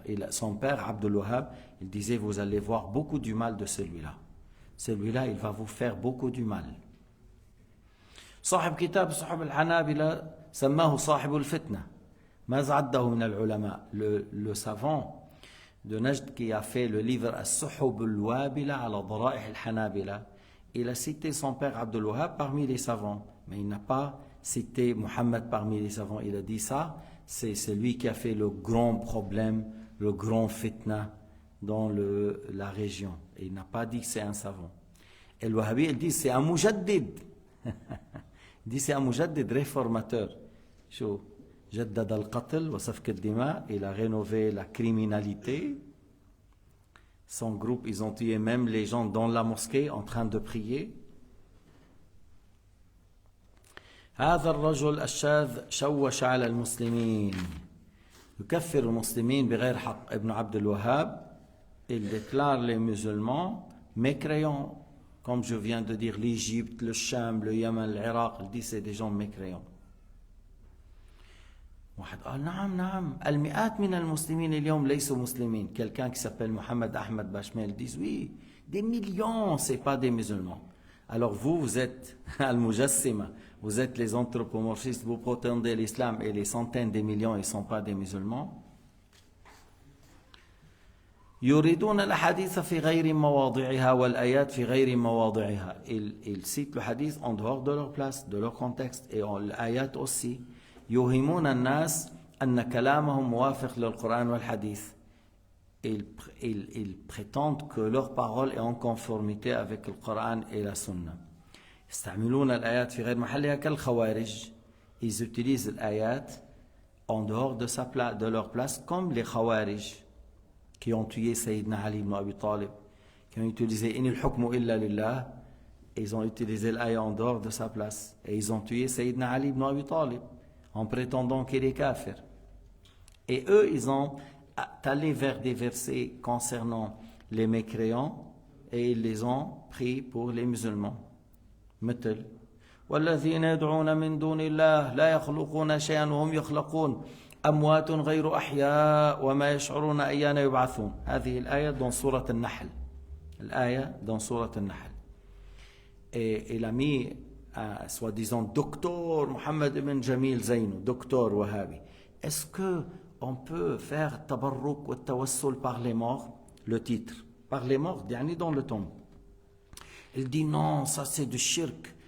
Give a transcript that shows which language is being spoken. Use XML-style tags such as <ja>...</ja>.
<fr>Son père, Abdul Wahhab, il disait, vous allez voir beaucoup du mal de celui-là. Celui-là, il va vous faire beaucoup du mal.</fr> <ar>صاحب كتاب صحب الحنابلة سماه صاحب الفتنة. ماذا عده من العلماء؟</ar> <fr>Le savant de Najd qui a fait le livre السحب الوابلة على ضرائح الحنابلة, il a cité son père Abdul Wahhab parmi les savants, mais il n'a pas cité Mohammed parmi les savants. Il a dit ça, c'est celui qui a fait le grand problème, le grand fitna dans la région. Et il n'a pas dit que c'est un savant. Et le Wahhabi, il dit c'est un mujaddid. Il dit c'est un mujaddid réformateur.</fr> <ar>شو جدد القتل وسفك الدماء,</ar> <fr>il a rénové la criminalité. Son groupe, ils ont tué même les gens dans la mosquée en train de prier.</fr> <ar>هذا الرجل الشاذ شوش على المسلمين يكفر المسلمين بغير حق.</ar> <fr>ابن عبد الوهاب, il déclare les musulmans mécréants, comme je viens de dire, l'Égypte, le Cham, le Yémen, l'Irak, il dit c'est des gens mécréants.</fr> <ar>واحد قال نعم المئات من المسلمين اليوم ليسوا مسلمين.</ar> <fr>Quelqu'un qui s'appelle Mohamed Ahmed Bashmel dit oui, des millions, c'est pas des musulmans. Alors vous êtes al-mujassima, vous êtes les anthropomorphistes, vous prétendez l'islam et les centaines de millions ils ne sont pas des musulmans.</fr> <ar>يريدون الحديث في غير مواضعها والآيات في غير مواضعها.</ar> <fr>Ils citent le hadith en dehors de leur place, de leur contexte, et l'ayat aussi.</fr> <ar>يوهمون الناس أن كلامهم موافق للقرآن والحديث.</ar> <fr>Ils prétendent que leur parole est en conformité avec le Coran et la Sunna.</fr> <ar>يستعملون الآيات في غير محلها كالخوارج.</ar> <fr>Ils utilisent l'ayat en dehors de leur place, comme les Khawarij qui ont tué Sayyidina Ali ibn Abi Talib, qui ont utilisé</fr> <ar>إن الحكم إلا لله.</ar> <fr>Ils ont utilisé l'ayat en dehors de sa place et ils ont tué Sayyidina Ali ibn Abi Talib en prétendant qu'il est kafir. Et eux, ils ont allé vers des versets concernant les mécréants et ils les ont pris pour les musulmans.</fr> <ar>مثل والذين يدعون من دون الله لا يخلقون شيئا وهم يخلقون أموات غير أحياء وما يشعرون أيان يبعثون. هذه الآية</ar> <fr>dans</fr> <ar>سورة النحل. الآية dans سورة النحل.</ar> <fr>Et il a mis soi-disant docteur Mohamed ibn Jamil Zaino, docteur Wahhabi. Est-ce que on peut faire tabarruk ou tawassul par les morts, le titre, par les morts, dans le tombe. Il dit non, ça c'est du shirk.</fr>